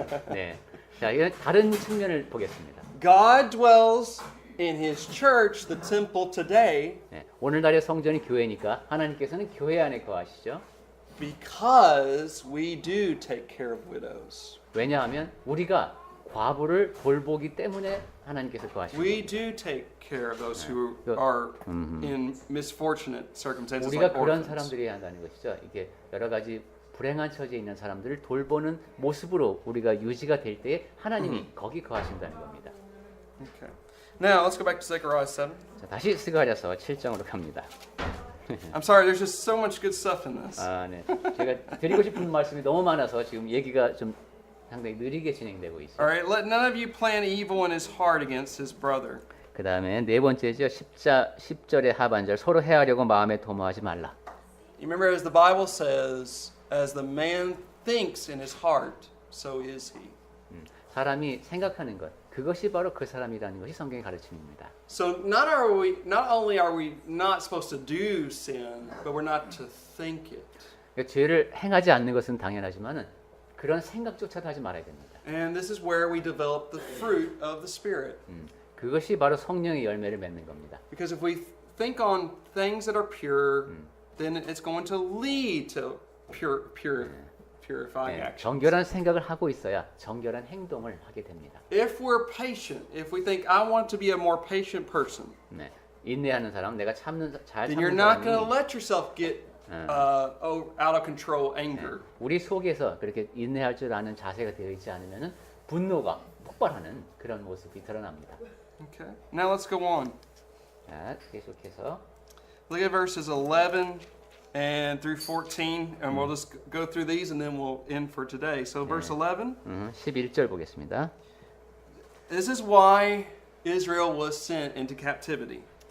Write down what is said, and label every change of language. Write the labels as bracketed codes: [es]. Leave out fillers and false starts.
[ko] 네, 자, 이런 다른 측면을 보겠습니다. [en] God dwells in His church, the temple today, [ko] 네, 오늘날의 성전이 교회니까 하나님께서는 교회 안에 거하시죠. [en] because we do take care of widows. [ko] 왜냐하면 우리가 과부를 돌보기 때문에 하나님께서 거하시는 [en] We [ko] 겁니다. [en] do take care of those who are in misfortunate circumstances [ko] 우리가 [en] like [ko] 그런 [en] orphans. [ko] 사람들이 해야 한다는 것이죠. 이게 여러 가지 불행한 처지에 있는 사람들을 돌보는 모습으로 우리가 유지가 될 때에 하나님이 거기 거하신다는 겁니다. [en] Okay. Now let's go back to Zechariah 7. [ko] 자, 다시 스가랴서 7장으로 갑니다. [en] I'm sorry, there's just so much good stuff in this. [ko] 아, 네. 제가 드리고 싶은 말씀이 너무 많아서 지금 얘기가 좀 상당히 느리게 진행되고 있어요. [en] All right, let none of you plan evil in his heart against his brother. [ko] 그 다음에 네 번째죠. 10절의 하반절 서로 해하려고 마음에 도모하지 말라. [en] You remember, as the Bible says, as the man thinks in his heart, so is he. [ko] 사람이 생각하는 것, 그것이 바로 그 사람이라는 것이 성경의 가르침입니다. [en] So not only are we not supposed to do sin, but we're not to think it. [ko] 그러니까 죄를 행하지 않는 것은 당연하지만은 그런 생각조차도 하지 말아야 됩니다. [en] And this is where we develop the fruit of the Spirit. [ko] 그것이 바로 성령의 열매를 맺는 겁니다. [en] Because if we think on things that are pure, then it's going to lead to purifying [ko] 네, [en] action. [ko] 정결한 생각을 하고 있어야 정결한 행동을 하게 됩니다. [en] If we're patient, if we think I want to be a more patient person, [ko] 네, 인내하는 사람, 내가 잘 [en] then you're [ko] 참는 [en] not going to [ko] 사람이 [en] let yourself get out of control anger. [ko] 우리 속에서 그렇게 인내할 줄 아는 자세가 되어 있지 않으면은 분노가 폭발하는 그런 모습이 드러납니다. [en] Okay. Now let's go on. [ko] 자, 계속해서 [en] Look at verses 11 and through 14, and we'll just go through these and then we'll end for today. So verse 11, [ko] 11절 보겠습니다. [en] this is why Israel was sent into captivity.